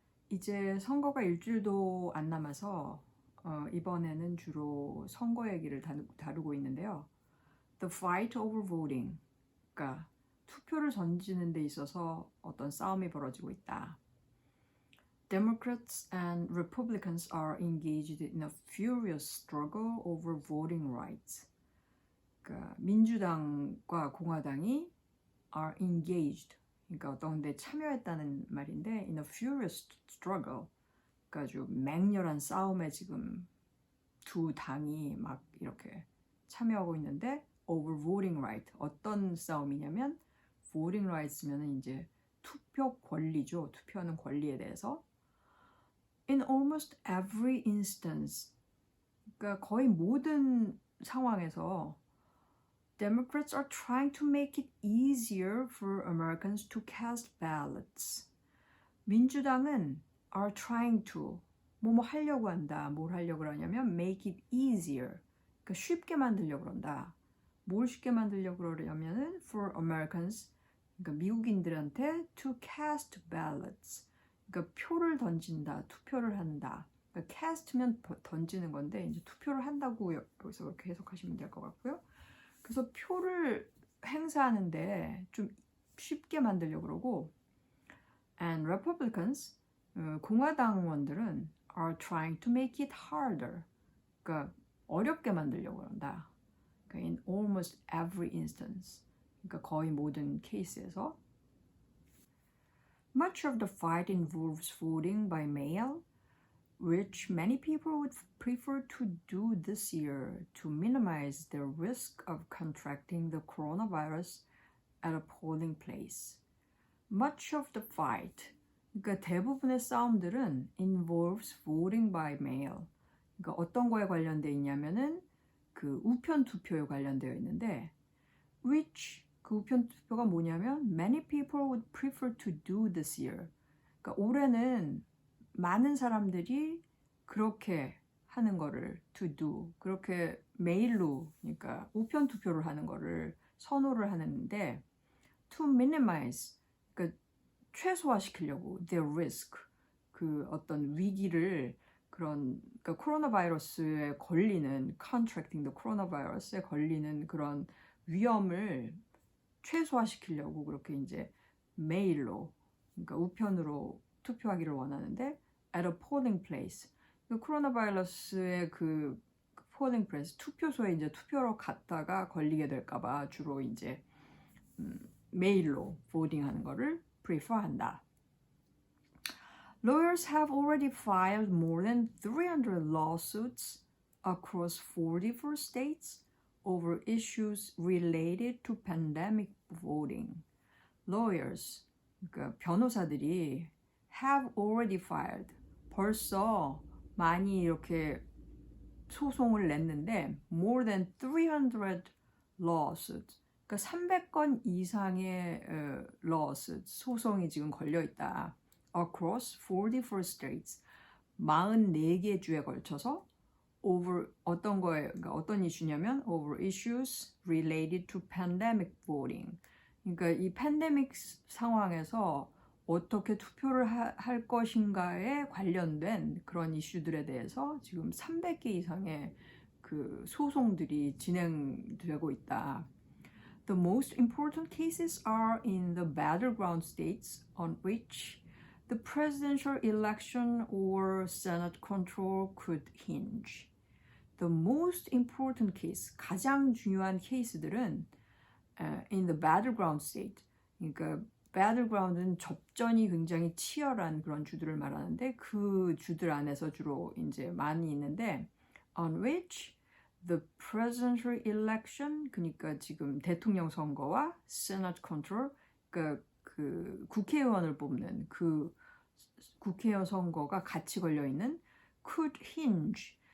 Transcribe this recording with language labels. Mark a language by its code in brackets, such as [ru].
[ko] 이제 선거가 일주일도 안 남아서 이번에는 주로 선거 얘기를 다루고 있는데요. [en] The fight over voting, [ko] 그러니까 투표를 던지는 데 있어서 어떤 싸움이 벌어지고 있다. [en] Democrats and Republicans are engaged in a furious struggle over voting rights. [ko] 그러니까 민주당과 공화당이 [en] are engaged, [ko] 그러니까 어떤 데 참여했다는 말인데 [en] in a furious struggle, [ko] 그러니까 아주 맹렬한 싸움에 지금 두 당이 막 이렇게 참여하고 있는데 [en] over voting right, [ko] 어떤 싸움이냐면 [en] voting rights [ko] 면은 이제 투표 권리죠. 투표하는 권리에 대해서 [en] in almost every instance, [ko] 그러니까 거의 모든 상황에서 [en] Democrats are trying to make it easier for Americans to cast ballots. [ko] 민주당은 [en] are trying to [ko] 뭐뭐 하려고 한다. 뭘 하려고 그러냐면 [en] make it easier. [ko] 그러니까 쉽게 만들려고 그런다. 뭘 쉽게 만들려고 그러냐면은 [en] for Americans, [ko] 그러니까 미국인들한테 [en] to cast ballots. [ko] 그러니까 표를 던진다, 투표를 한다. 그러니까 cast면 던지는 건데 이제 투표를 한다고 여기서 그렇게 해석하시면 될 것 같고요. 그래서 표를 행사하는데 좀 쉽게 만들려고 그러고 [en] and Republicans, [ko] 공화당원들은 [en] are trying to make it harder. [ko] 그러니까 어렵게 만들려고 그런다. [en] 그러니까 in almost every instance. [ko] 그러니까 거의 모든 케이스에서 [en] Much of the fight involves voting by mail, which many people would prefer to do this year to minimize the risk of contracting the coronavirus at a polling place. Much of the fight, [ko] 그러니까 대부분의 싸움들은 [en] involves voting by mail. [ko] 그러니까 어떤 거에 관련되어 있냐면은 그 우편 투표에 관련되어 있는데 which, 그 우편 투표가 뭐냐면 [en] many people would prefer to do this year. [ko] 그러니까 올해는 많은 사람들이 그렇게 하는 거를 [en] to do, [ko] 그렇게 메일로, 그러니까 우편 투표를 하는 거를 선호를 하는데 [en] to minimize, [ko] 그러니까 최소화시키려고 [en] their risk, [ko] 그 어떤 위기를 그런, 그러니까 코로나 바이러스에 걸리는 [en] contracting the coronavirus [ko] 에 걸리는 그런 위험을 최소화시키려고 그렇게 이제 메일로, 그러니까 우편으로 투표하기를 원하는데 [en] at a polling place, [ko] 그 코로나 바이러스의 그 polling place, 투표소에 이제 투표로 갔다가 걸리게 될까봐 주로 이제 메일로 voting하는 거를 prefer한다. [en] Lawyers have already filed more than 300 lawsuits across 44 states over issues related to pandemic voting. [ko] Lawyers, 그러니까 변호사들이 [en] have already filed, [ko] 벌써 많이 이렇게 소송을 냈는데 [en] more than 300 lawsuits, [ko] 그러니까 300건 이상의 lawsuits, 소송이 지금 걸려있다. [en] Across 44 states, [ko] 44개 주에 걸쳐서 over 어떤 거에, 그러니까 어떤 이슈냐면 [en] over issues related to pandemic voting. [ko] 그러니까 이 팬데믹 상황에서 어떻게 투표를 할 것인가에 관련된 그런 이슈들에 대해서 지금 300개 이상의 그 소송들이 진행되고 있다. [en] The most important cases are in the battleground states on which the presidential election or Senate control could hinge. The most important case, [ko] 가장 중요한 케이스들은 [en] in the battleground state, [ko] 그러니까 battleground은 접전이 굉장히 치열한 그런 주들을 말하는데 그 주들 안에서 주로 이제 많이 있는데 [en] on which the presidential election, [ko] 그러니까 지금 대통령 선거와 [en] Senate control, [ko] 그러니까 그 국회의원을 뽑는 그 국회의원 선거가 같이 걸려 있는 [en] could hinge.